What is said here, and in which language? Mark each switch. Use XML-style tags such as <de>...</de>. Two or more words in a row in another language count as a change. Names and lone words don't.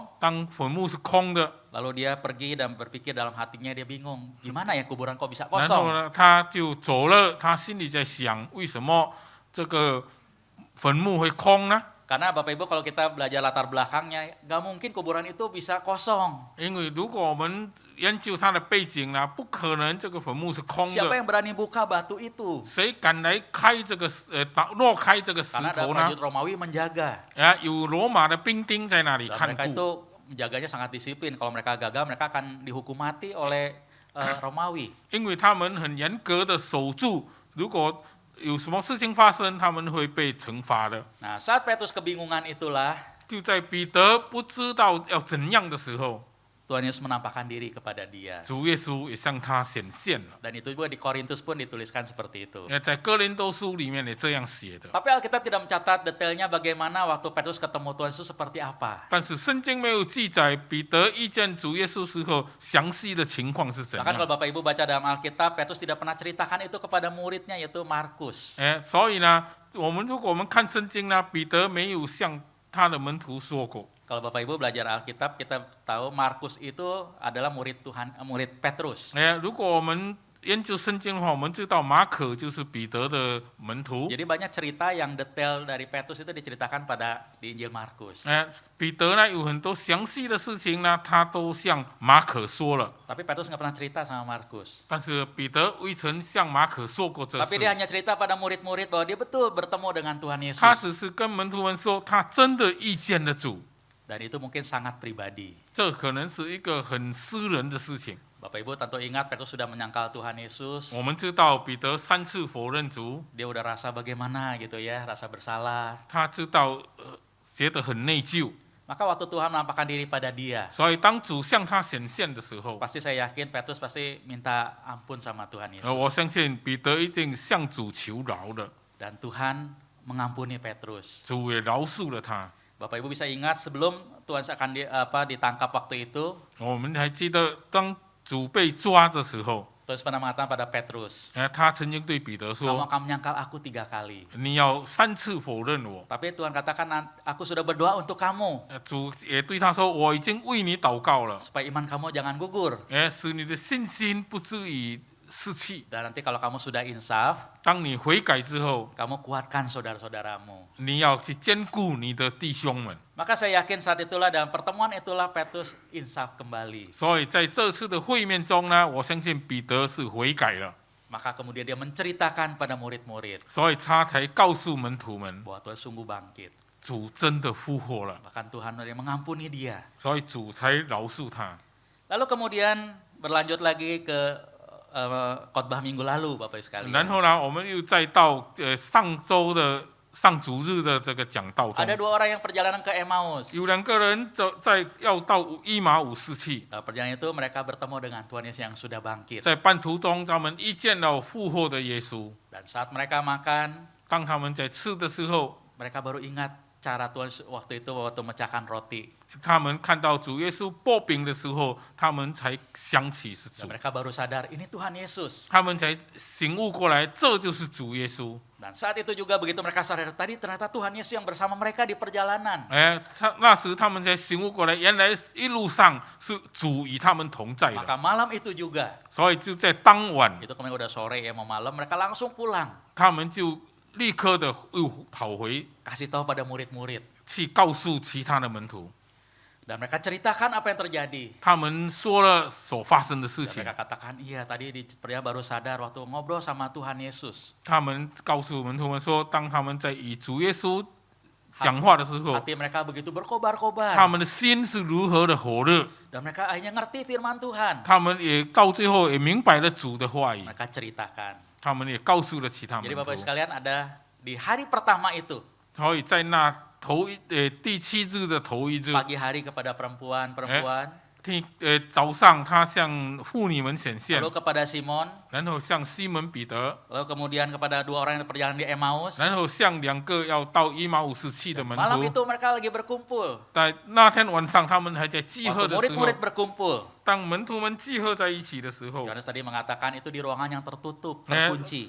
<zh>当坟墓是空的，</zh> <id>lalu dia pergi dan berpikir dalam hatinya dia bingung, gimana ya kuburan kok bisa</id> <zh>然后</zh> <id>kosong?</id> <zh>呢，他就走了。他心里在想，为什么这个坟墓会空呢？</zh> <id>Karena Bapak Ibu kalau kita belajar latar belakangnya, nggak mungkin kuburan itu bisa kosong.</id> <zh>因为如果我们研究它的背景呢，不可能这个坟墓是空</zh> <id>Siapa</id> <zh>的。</zh> <id>yang berani buka batu itu?</id> <zh>谁敢来开这个落开这个石</zh> <id>Karena ada</id> <zh>头呢？</zh> <id>prajurit Romawi menjaga.</id> <zh>有罗马的兵丁在那里</zh> <id>Dan</id> <zh>看</zh> <id>mereka</id> <zh>顾。</zh> <id>itu menjaganya sangat disiplin. Kalau mereka gagal, mereka akan dihukum mati oleh Romawi.</id> <zh>因为他们很严格的守住，如果有什么事情发生，他们会被惩罚的。</zh> <id>Nah, saat Petrus kebingungan itulah,</id> <zh>就在彼得不知道要怎样的时候，</zh> <id>Tuhan Yesus menampakkan diri kepada dia.</id> <zh>主耶稣也向他显现了。</zh> <id>Dan itu juga di Korintus pun dituliskan seperti itu.</id> <zh>在哥林多书里面也这样写的。</zh> <id>Tapi Alkitab tidak mencatat detailnya bagaimana waktu Petrus ketemu Tuhan Yesus seperti apa.</id> <zh>但是圣经没有记载彼得遇见主耶稣时候详细的情况是怎</zh> <id>Bahkan</id> <zh>样。</zh> <id>kalau Bapak Ibu baca dalam Alkitab, Petrus tidak pernah ceritakan itu kepada muridnya yaitu Markus.</id> <zh>所以呢，如果我们看圣经呢，彼得没有向他的门徒说过。</zh> <id>Kalau Bapak Ibu belajar Alkitab, kita tahu Markus itu adalah murid Petrus.</id> <zh>如果我们研究圣经的话，我们知道马可就是彼得的门徒。</zh> <id>Jadi banyak cerita yang detail dari Petrus itu diceritakan di Injil Markus.</id> <zh>彼得呢有很多详细的事情呢，他都向马可说了。</zh> <id>Tapi Petrus nggak pernah cerita sama Markus.</id> <zh>但是彼得未曾向马可说过这</zh> <id>Tapi dia</id> <zh>事，</zh> <id>hanya cerita pada murid-murid bahwa dia betul bertemu dengan Tuhan</id> <zh>他</zh> <id>Yesus.</id> <zh>只是跟门徒们说，他真的遇见了主。</zh> <id>Dan itu mungkin sangat pribadi.</id> <zh>这可能是一个很私人的事情。</zh> <id>Bapak Ibu tentu ingat Petrus sudah menyangkal Tuhan Yesus.</id> <zh>我们知道彼得3次否认主，</zh> <id>Dia udah rasa bagaimana gitu ya, rasa bersalah.</id> <zh>他知道觉得很内疚，</zh> <id>Maka waktu Tuhan menampakkan diri pada dia,</id> <zh>所以当主向他显现的时候，</zh> <id>pasti saya yakin Petrus pasti minta ampun sama Tuhan Yesus.</id> <zh>我相信彼得一定向主求饶了，</zh> <id>Dan Tuhan mengampuni Petrus.</id> <zh>主也饶恕了他。</zh> <id>Bapak Ibu bisa ingat sebelum Tuhan akan ditangkap waktu itu,</id> <zh>我们还记得当主被抓的时候，</zh> <id>Tuhan pernah mengatakan pada Petrus,</id> <zh>他曾经对彼得</zh> <id>kamu</id> <zh>说</zh> <id>akan menyangkal aku 3 kali.</id> <zh>你要3次否认我。</zh> <id>Tapi Tuhan katakan, aku sudah berdoa untuk kamu,</id> <zh>主也对他说，我已经为你祷告了，</zh> <id>supaya iman kamu jangan gugur.</id> <zh>使你的信心不至于失去。</zh> <id>Dan nanti kalau kamu sudah insaf,</id> <zh>当你悔改之后，</zh> <id>kamu kuatkan saudara-saudaramu.</id> <zh>你要去兼顾你的弟兄们。</zh> <id>Maka saya yakin saat itulah dalam pertemuan itulah Petrus insaf kembali.</id> <zh>所以在这次的会面中呢，我相信彼得是悔改了，</zh> <id>Maka kemudian dia menceritakan pada murid-murid</id> <zh>所以他才告诉门徒们，</zh> <id>bahwa Tuhan sungguh bangkit.</id> <zh>主真的复活了，</zh> <id>Bahkan Tuhan yang mengampuni dia.</id> <zh>所以主才饶恕他。</zh> <id>Lalu kemudian berlanjut lagi ke khotbah minggu lalu, Bapak Ibu sekalian.</id> <zh>然后呢，我们又再到上周的上主日的这个讲道中，</zh> <id>Ada 2 orang yang perjalanan ke Emmaus.</id> <zh>有2个人要到以马忤斯去，</zh> <id>Dalam perjalanan itu mereka bertemu dengan Tuhan Yesus yang sudah bangkit.</id> <zh>在半途中他们遇见了复活的耶稣。</zh> <id>Dan saat mereka makan,</id> <zh>当他们在吃的时候，</zh> <id>mereka baru ingat cara Tuhan waktu itu waktu memecahkan roti.</id> <zh>他们看到主耶稣擘饼的时候，他们才想起是</zh> <id>Dan</id> <zh>主，</zh> <id>mereka baru sadar, ini Tuhan Yesus.</id> <zh>他们才醒悟过来，这就是主耶稣。</zh> <id>Dan saat itu juga begitu mereka sadar, tadi ternyata Tuhan Yesus yang bersama mereka di perjalanan.</id> <zh>那时他们才醒悟过来，原来一路上是主与他们同在的。</zh> <id>Maka malam itu juga,</id> <zh>所以就在当晚，</zh> <id>itu kemarin udah sore ya mau malam, mereka langsung pulang.</id> <zh>他们就立刻的又跑回</zh> <id>Kasih tahu pada murid-murid.</id> <zh>去告诉其他的门徒，</zh> <id>Dan mereka ceritakan apa yang terjadi.</id> <zh>他们说了所发生的事</zh> <id>Dan</id> <zh>情。</zh> <id>mereka katakan, iya tadi di perjalanan baru sadar waktu ngobrol sama Tuhan Yesus.</id> <zh>他们告诉门徒们说，当他们在与主耶稣讲话的时候，</zh> <id>Hati mereka begitu berkobar-kobar.</id> <zh>他们的心是如何的火热，</zh> <id>Dan mereka akhirnya ngerti firman Tuhan.</id> <zh>他们也到最后也明白了主的话语，</zh> <id>Mereka ceritakan.</id> <zh>他们也告诉了其他门</zh> <id>Jadi</id> <zh>徒</zh> <id>Bapak sekalian ada di hari pertama itu,</id> <zh>所以在那第7日的头1日，</zh> <id>pagi hari kepada perempuan-perempuan,</id> <zh>早上他向妇女们显现，</zh> <id>lalu kepada Simon,</id> <zh>然后向西门彼得，</zh> <id>lalu kemudian kepada 2 orang yang perjalanan di Emmaus.</id> <zh>然后向2个要到以马忤斯去的门</zh> <id>Malam</id> <zh>徒。</zh> <id>itu mereka lagi berkumpul.</id> <zh>在那天晚上，他们还在聚合</zh> <id>Waktu</id> <zh>的时候，</zh> <id>murid-murid berkumpul.</id> <zh>当门徒们聚合在一起的时候，</zh> <id>Yohanes tadi mengatakan itu di ruangan yang tertutup, terkunci.</id>